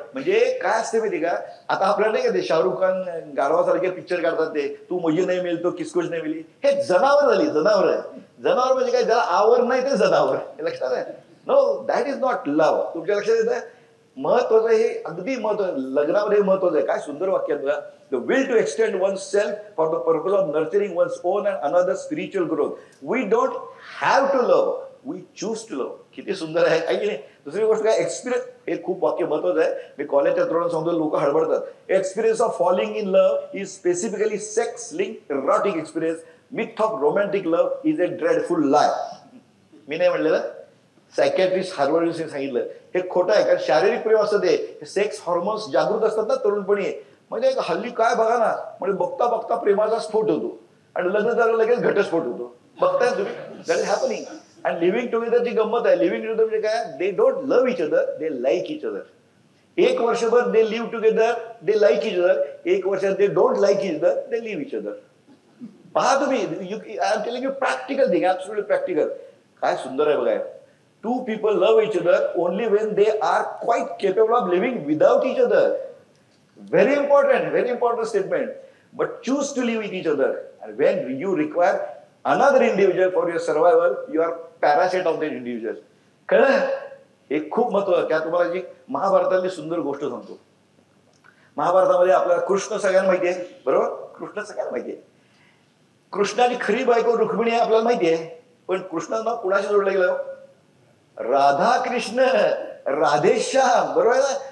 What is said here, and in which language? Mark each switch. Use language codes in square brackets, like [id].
[mr] म्हणजे काय असते माहिती का आता आपल्याला नाही का ते शाहरुख खान गाढवासारखे पिक्चर काढतात ते तू मुझे नाही मिळतो किसकुच नाही मिली. हे जनावर झाली जनावर आहे. जनावर म्हणजे काय ज्याला आवर नाही ते जनावर. लक्षात आहे. [en] No that is not love. [mr] तुमच्या लक्षात येतं. महत्वाचं हे अगदी महत्व लग्नामध्ये महत्वाचं आहे. काय सुंदर वाक्य आहे बघा. [en] The will to extend oneself for the purpose of nurturing one's own and another spiritual growth. We don't have to love, we choose to love. [mr] किती सुंदर आहे की नाही. दुसरी गोष्ट काय, एक्सपिरियन्स, हे खूप वाक्य महत्वाचं आहे. मी कॉलेजच्या तरुणांना सांगतो, लोक हडबडतात. [en] Experience of falling in love is specifically sex link erotic experience. Myth of romantic love is a dreadful lie. [mr] मी नाही म्हणलेलं, सायकॅट्रिस्ट हार्वर्डने सांगितलं. हे खोटं आहे, कारण शारीरिक प्रेम असतं ते सेक्स हॉर्मोन्स जागृत असतात ना तरुणपणी. म्हणजे हल्ली काय बघा ना, म्हणजे बघता बघता प्रेमाचा स्फोट होतो आणि लग्न झालं लगेच घटस्फोट होतो. बघताय तुम्ही, [en] That is happening. [mr] आणि लिव्हिंग टुगेदरची गंमत आहे. [en] living together [mr] म्हणजे काय, [en] They don't love each other, they like each other. [mr] एक वर्षभर [en] They live together, they like each other. [mr] एक वर्षात [en] They don't like each other, they live each other. [mr] पहा तुम्ही, [en] I am telling you practical thing, absolutely practical. [mr] काय सुंदर आहे बघा. [en] Two people love each other only when they are quite capable of living without each other. Very important statement. But choose to live with each other. And when you require another individual for your survival, you are parasite of that individual. [mr] कळलं? हे खूप महत्त्वाचं. त्या तुम्हाला जी महाभारतातली सुंदर गोष्ट सांगतो. महाभारतामध्ये आपल्याला कृष्ण सगळ्यांना माहिती आहे, बरोबर? कृष्ण सगळ्यांना माहिती आहे. कृष्णाची खरी बायको रुक्मिणी आहे आपल्याला माहिती आहे. पण कृष्णानं कुणाशी जोडलं गेलं? राधा कृष्ण, राधेश्याम, बरोबर आहे ना.